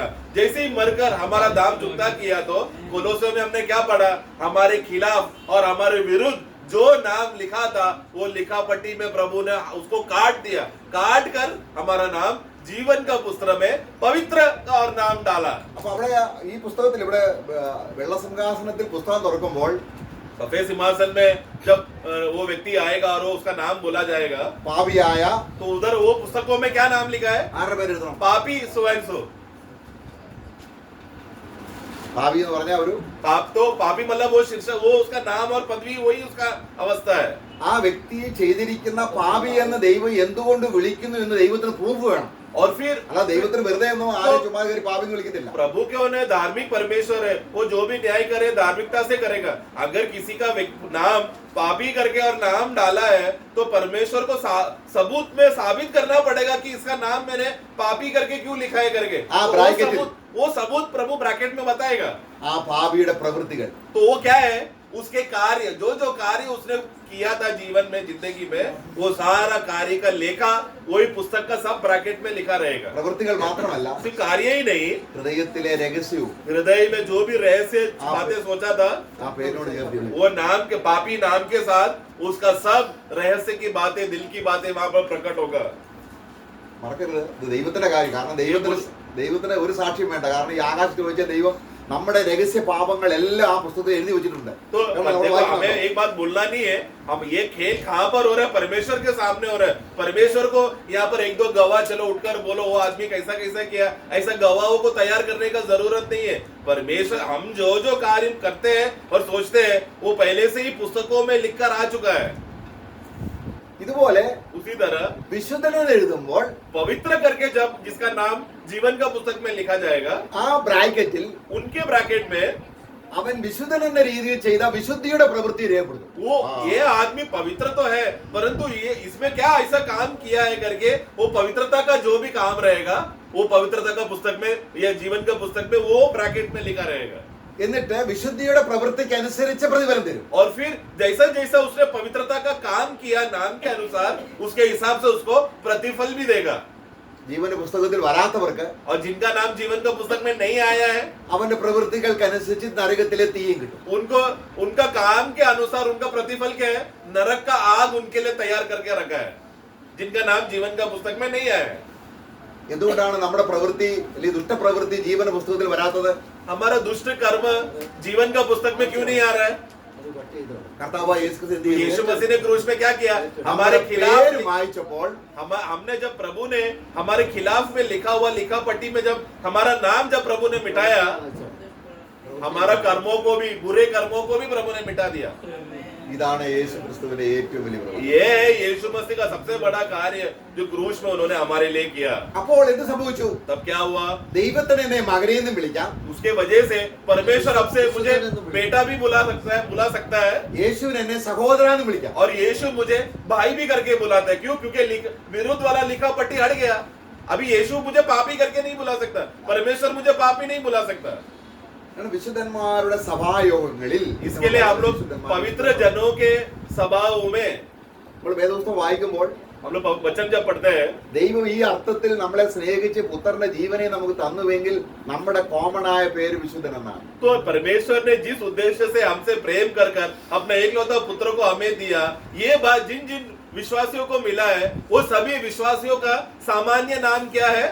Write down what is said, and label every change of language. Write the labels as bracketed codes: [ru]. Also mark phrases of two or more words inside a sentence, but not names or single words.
[hi] जैसे ही मरकर हमारा दाम चुकता किया तो कोलोसियों में हमने क्या पढ़ा? हमारे खिलाफ और हमारे विरुद्ध जो नाम लिखा था वो लिखा पट्टी में प्रभु ने उसको काट दिया. काट कर हमारा नाम जीवन का पुस्तक में पवित्र और नाम डाला. [ml] അപ്പൊ അവിടെ ഈ പുസ്തകത്തിൽ ഇവിടെ വെള്ളസിംഹാസനത്തിൽ പുസ്തകം തുറക്കുമ്പോൾ [hi] सफेद सिंहासन में जब वो व्यक्ति आएगा और वो उसका नाम बोला जाएगा [ml] പാപിയായ [hi] तो उधर वो पुस्तकों में क्या नाम लिखा है? [ml] ആരുടെ പേര് എഴുതണം? [hi] पापी सो. [ml] പാപി എന്ന് പറഞ്ഞ ഒരു [hi] पापी मतलब वो शीर्षक, वो उसका नाम और पदवी वही उसका अवस्था है. [ml] ആ വ്യക്തിയെ ചെയ്തിരിക്കുന്ന പാപി എന്ന് ദൈവം എന്തുകൊണ്ട് വിളിക്കുന്നു എന്ന് ദൈവത്തിന് പ്രൂഫ് വേണം. [hi] और फिर [ml] അല്ല ദൈവത്തിന് വെറുതെ ഒന്നും ആരും ചുമ്മാ കയറി പാപി എന്ന് വിളിക്കത്തില്ല. [hi] प्रभु क्यों है? धार्मिक परमेश्वर है, वो जो भी न्याय करे धार्मिकता से करेगा. अगर किसी का नाम पापी करके और नाम डाला है तो परमेश्वर को सबूत में साबित करना पड़ेगा कि इसका नाम मैंने पापी करके क्यों लिखा है करके. वो सबूत प्रभु ब्रैकेट में बताएगा. [ml] ആ പാപിയുടെ പ്രവൃത്തികൾ [hi] तो वो क्या है? उसके कार्य, जो कार्य उसने किया था जीवन में, जिंदगी में, वो सारा कार्य का लेखा वही पुस्तक का सब ब्रैकेट में लिखा रहेगा. [ml] പ്രവൃത്തികൾ മാത്രമല്ല [hi] सिर्फ कार्य ही नहीं, [ml] ഹൃദയത്തിലെ രഹസ്യവും [hi] हृदय में जो भी रहस्य बातें सोचा था [ml] ആ പേരിനോട് ചേർത്ത് [hi] वो नाम के पापी नाम के साथ उसका सब रहस्य की बातें, दिल की बातें वहां पर प्रकट होगा. [ml] മറക്കരുത്. ഇത് ദൈവത്തിന്റെ കാര്യം. കാരണം ദൈവത്തിന് ഒരു സാക്ഷ്യം വേണ്ട. കാരണം ഈ ആകാശത്ത് വെച്ച ദൈവം നമ്മുടെ രഹസ്യ പാപങ്ങൾ എല്ലാം ആ പുസ്തകത്തിൽ എഴുതി വെച്ചിട്ടുണ്ട്. [hi] तो देखो, हमें एक बात बोलना नहीं है, हम ये खेल कहाँ पर हो रहा है? परमेश्वर के सामने हो रहा है. परमेश्वर को यहाँ पर एक दो गवाह चलो उठकर बोलो वो आदमी कैसा कैसा किया, ऐसा गवाहों को तैयार करने का जरूरत नहीं है. परमेश्वर हम जो कार्य करते हैं और सोचते हैं वो पहले से ही पुस्तकों में लिखकर आ चुका है. [ml] ഇതുപോലെ [hi] उसी तरह [ml] വിശുദ്ധനെന്ന് എഴുതുമ്പോൾ [hi] पवित्र करके जब जिसका नाम जीवन का पुस्तक में लिखा जाएगा [ml] ആ ബ്രാക്കറ്റിൽ [hi] उनके ब्रैकेट में [ml] അവൻ വിശുദ്ധൻ എന്ന രീതിയിൽ ചെയ്ത വിശുദ്ധിയുടെ പ്രവൃത്തി രേഖപ്പെടുത്തും. [hi] वो ये आदमी पवित्र तो है परंतु ये इसमें क्या ऐसा काम किया है करके वो पवित्रता का जो भी काम रहेगा वो पवित्रता का पुस्तक में या जीवन का पुस्तक में वो ब्रैकेट में लिखा रहेगा. [ml] എന്നിട്ട് വിശുദ്ധിയുടെ പ്രവൃത്തിക്ക് അനുസരിച്ച് പ്രതിഫലം തരും. [hi] और फिर जैसा जैसा उसने पवित्रता का काम किया नाम के अनुसार उसके हिसाब से उसको प्रतिफल भी देगा. [ml] ജീവന്റെ പുസ്തകത്തിൽ വരാത്തവർക്ക് [hi] और जिनका नाम जीवन का पुस्तक में नहीं आया है [ml] അവന്റെ പ്രവൃത്തികൾക്ക് അനുസരിച്ച് നരകത്തിലെ തീയും കിട്ടും. [hi] उनको उनका काम के अनुसार उनका प्रतिफल क्या है? नरक का आग उनके लिए तैयार करके रखा है, जिनका नाम जीवन का पुस्तक में नहीं आया है. [ml] എന്തുകൊണ്ടാണ് നമ്മുടെ പ്രവൃത്തി അല്ലെങ്കിൽ ദുഷ്ടപ്രവൃത്തി ജീവന പുസ്തകത്തിൽ വരാത്തത്? [hi] हमारा दुष्ट कर्म जीवन का पुस्तक में क्यों नहीं आ रहा है? [ml] അത് കട്ട് ചെയ്തോ. കർത്താവായ യേശു ക്രിസ്തു എന്ത് ചെയ്തു? [hi] यीशु मसीह ने क्रूस में क्या किया? हमारे [ml] പേര് [hi] खिलाफ [ml] മായ്ച്ചപ്പോൾ [hi] हमने जब प्रभु ने हमारे खिलाफ में लिखा हुआ लिखा पट्टी में जब हमारा नाम जब प्रभु ने मिटाया, हमारा कर्मों को भी, बुरे कर्मों को भी प्रभु ने मिटा दिया. [ml] ഇതാണ് യേശു ക്രിസ്തുവിന്റെ ഏറ്റവും വലിയ പ്രവൃത്തി. [hi] ये है यीशु मसीह का सबसे बड़ा कार्य जो क्रूस में उन्होंने हमारे लिए किया. [ml] അപ്പോൾ എന്ത് സംഭവിച്ചു? [hi] तब क्या हुआ? [ml] ദൈവത്തിന് എന്നെ മകനെ എന്നും വിളിക്കാം, [hi] उसके वजह से परमेश्वर अब से मुझे बेटा भी बुला सकता है [ml] യേശുവിന് എന്നെ സഹോദരൻ എന്ന് വിളിക്കാം. [hi] और यीशु मुझे भाई भी करके बुलाता है. क्यों? क्योंकि विरुद्ध वाला लिखा पट्टी हट गया. अभी यीशु मुझे पापी करके नहीं बुला सकता, परमेश्वर मुझे पापी नहीं बुला सकता. [ml] വിശുദ്ധന്മാരുടെ സഭായോഗങ്ങളിൽ [hi] इसके लिए हम लोग पवित्र जनों के सभाओं में [ml] നമ്മൾ വേദപുസ്തകം വായിക്കുമ്പോൾ [hi] हम लोग वचन जब पढ़ते हैं [ml] ദൈവം ഈ അർത്ഥത്തിൽ നമ്മളെ സ്നേഹിച്ച് പുത്രന്റെ ജീവനെ നമുക്ക് തന്നുവെങ്കിൽ നമ്മുടെ കോമൺ ആയ പേര് വിശുദ്ധൻ എന്നാണ്. [hi] तो परमेश्वर ने जिस उद्देश्य से हमसे प्रेम कर अपने एकलौता पुत्र को हमें दिया, ये बात जिन जिन विश्वासियों को मिला है वो सभी विश्वासियों का सामान्य नाम क्या है?